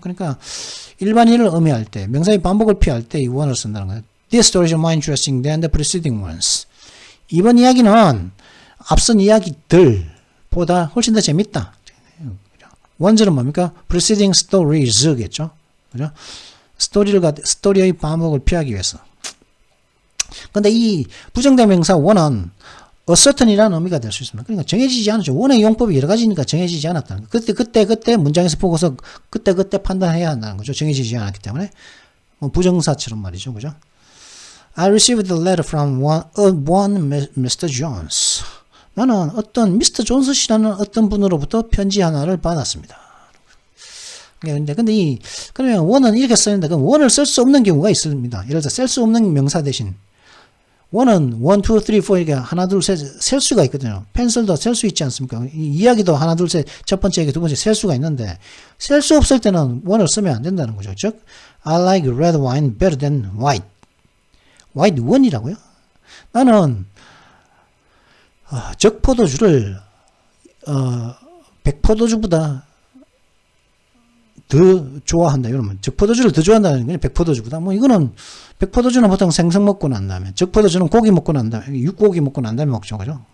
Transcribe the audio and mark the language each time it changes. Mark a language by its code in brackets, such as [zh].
[ko] 그러니까 일반인을 의미할 때 명사의 반복을 피할 때 이 one을 쓴다는 거예요. [en] This story is more interesting than the preceding ones. [ko] 이번 이야기는 앞선 이야기들보다 훨씬 더 재밌다. 원절은 뭡니까? [en] Preceding stories겠죠. [ko] 그죠? 스토리의 반복을 피하기 위해서. 근데 이 부정대명사 one은 a certain이라는 의미가 될 수 있습니다. 그러니까 정해지지 않았죠. one의 용법이 여러 가지니까 정해지지 않았다는 거예요. 그때 문장에서 보고서 그때 판단해야 한다는 거죠. 정해지지 않았기 때문에. 부정사처럼 말이죠. 그죠? [en] I received a letter from one Mr. Jones. [ko] 나는 어떤 미스터 존스 씨라는 어떤 분으로부터 편지 하나를 받았습니다. 근데 그러면 one은 이렇게 쓰는데 그럼 one을 쓸 수 없는 경우가 있습니다. 예를 들어 쓸 수 없는 명사 대신 one은 1, 2, 3, 4 이렇게 하나 둘 셋 셀 수가 있거든요. 펜슬도 셀 수 있지 않습니까? 이야기도 하나 둘 셋 첫 번째 얘기 두 번째 셀 수가 있는데 셀 수 없을 때는 one을 쓰면 안 된다는 거죠. [en] 즉 I like red wine better than white. white one이라고요? [ko] 나는 적포도주를 백포도주보다 더 좋아한다. 이러면 적포도주를 더 좋아한다는 게 백포도주보다. 이거는 백포도주는 보통 생선 먹고 난 다음에 적포도주는 고기 먹고 난 다음에 육고기 먹고 난 다음에 먹죠, 그죠?